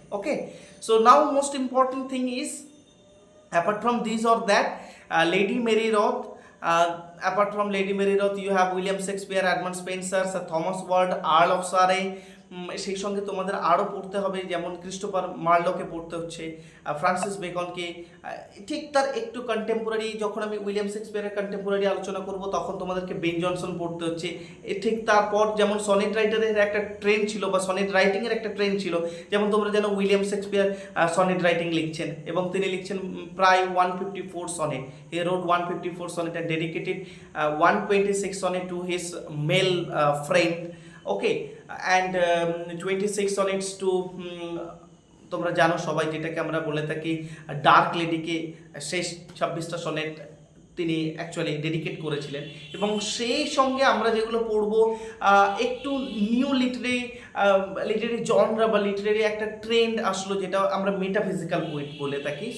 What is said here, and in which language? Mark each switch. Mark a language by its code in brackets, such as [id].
[en] Okay, so now most important thing is apart from this or that, Lady Mary Roth, apart from Lady Mary Roth you have William Shakespeare, Edmund Spencer, Sir Thomas Ward, Earl of Surrey। [bn] সেই সঙ্গে তোমাদের আরও পড়তে হবে, যেমন Christopher মার্লোকে পড়তে হচ্ছে, Francis বেকনকে, ঠিক তার একটু কন্টেম্পোরারি। যখন আমি উইলিয়াম শেক্সপিয়ারের কন্টেম্পোরারি আলোচনা করব তখন তোমাদেরকে বেন জনসন পড়তে হচ্ছে। ঠিক তারপর যেমন সনেট রাইটারের একটা ট্রেন্ড ছিল বা সনেট রাইটিংয়ের একটা ট্রেন্ড ছিল, যেমন তোমরা জানো উইলিয়াম শেক্সপিয়ার সনেট রাইটিং লিখছেন এবং তিনি লিখছেন প্রায় 154 sonnet. [en] He wrote 154 sonnet and dedicated 126 sonnet to his male friend. [bn] Okay, and 26 sonnets two, তোমরা জানো সবাই যেটাকে আমরা বলে থাকি ডার্ক লেডিকে, শেষ 26টা সনেট তিনি অ্যাকচুয়ালি ডেডিকেট করেছিলেন। এবং সেই সঙ্গে আমরা যেগুলো পড়বো, একটু নিউ লিটারেরি জনরা বা লিটারেরি একটা ট্রেন্ড আসলো, যেটা আমরা মেটাফিজিক্যাল পোয়েট বলে থাকি।